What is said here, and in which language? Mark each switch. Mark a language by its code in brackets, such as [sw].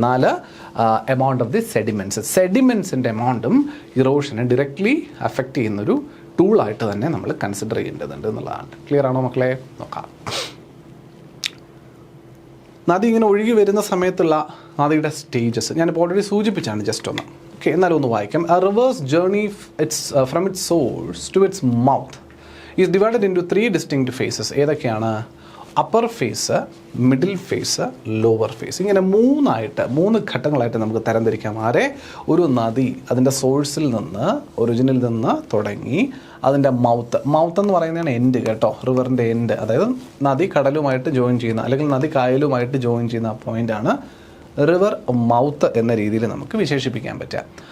[ml] 4 amount of the സെഡിമെൻസിൻ്റെ എമൗണ്ടും ഇറോഷനെ directly affect ചെയ്യുന്നൊരു ടൂളായിട്ട് തന്നെ നമ്മൾ കൺസിഡർ ചെയ്യേണ്ടതുണ്ട് എന്നുള്ളതാണ്. ക്ലിയർ ആണോ മക്കളെ? നോക്കാം. നദി ഇങ്ങനെ ഒഴുകി വരുന്ന സമയത്തുള്ള നദിയുടെ സ്റ്റേജസ് ഞാനിപ്പോൾ ഓൾറെഡി സൂചിപ്പിച്ചാണ്, ജസ്റ്റ് ഒന്ന്. ഓക്കെ, എന്നാലും ഒന്ന് വായിക്കാം. [en] A river's journey from its source to its mouth is divided into 3 distinct phases. [ml] ഏതൊക്കെയാണ്? Upper face, middle face, lower face. ഇങ്ങനെ 3 ഘട്ടങ്ങളായിട്ട് നമുക്ക് തരംതിരിക്കാം. ഒരു നദി അതിൻ്റെ സോഴ്സിൽ നിന്ന്, ഒറിജിനിൽ നിന്ന് തുടങ്ങി അതിൻ്റെ മൗത്ത് എന്ന് പറയുന്നതാണ് എൻഡ് കേട്ടോ, റിവറിൻ്റെ എൻഡ്. അതായത് നദി കടലുമായിട്ട് ജോയിൻ ചെയ്യുന്ന, അല്ലെങ്കിൽ നദി കായലുമായിട്ട് ജോയിൻ ചെയ്യുന്ന ആ പോയിൻ്റാണ് റിവർ മൗത്ത് എന്ന രീതിയിൽ നമുക്ക് വിശേഷിപ്പിക്കാൻ പറ്റുക.